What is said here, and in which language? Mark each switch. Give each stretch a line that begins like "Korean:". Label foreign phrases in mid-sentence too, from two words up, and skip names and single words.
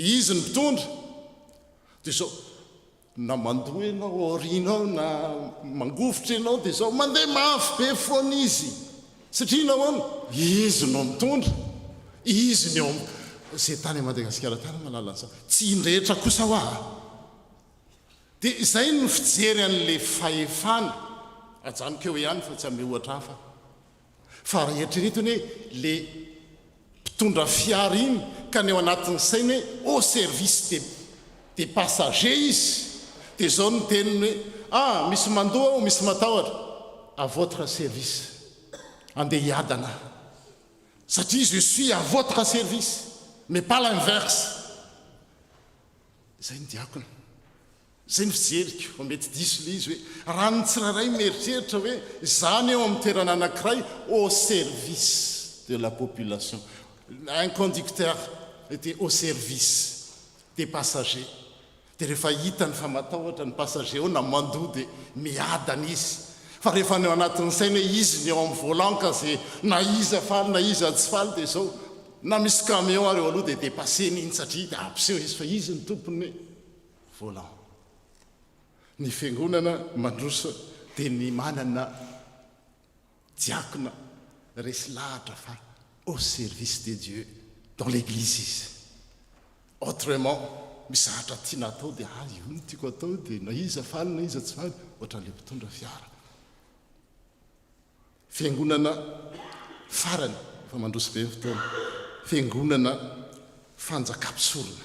Malagasy: izy ny mpitondra, dia zao na mandoa ianao aorianao na mangofotra ianao dia zao mandeha mafy be foana izy, satria nahoana izy no mitondra, izy no izay tany Madagasikara tany malala an'izao, tsy indrehetra kosa ho dia izay no fijery an'le fahefana. Ajanoko eo ihany fa tsy amin'ny ohatra hafa, fa raha eritreretiny hoe le mpitondra fiara iny ka ny eo anatin'ny sainy hoe
French: au service des passagers
Malagasy: izy, dia zao no teniny hoe misy mandoa ao, misy matahotra,
French: à votre service,
Malagasy: andeha hiadana, satria
French: je suis à votre service, mais pas l'inverse.
Malagasy: Zay ny diakona. Zay ny fijeriko mety diso le izy hoe raha ny tsirairay mieritreritra hoe zany eo amin'ny toerana anankiray
French: au service de la population. Un conducteur était au service des passagers.
Malagasy: Dia rehefa hitany fa matahotra ny passager ao na mandoa dia miadana izy. Fa rehefa ny anatin'ny saina hoe izy ny eo amin'ny volant ka zay na iza faly na iza tsy faly dia zao na misy camion ary eo aloha dia dépasseny iny satria dia ampiseho izy fa izy ny tompony volant. Ny fiangonana mandroso dia ny manana diakona resy lahatra fa
French: au service de Dieu dans l'église
Malagasy: izy. Autrement, misy hatra tiana atao dia io no tiako atao dia na iza faly na iza tsy faly ohatran'ilay mpitondra fiara. Fiangonana farany fa mandroso be ny fotoana, fiangonana fanjakam-pisorona.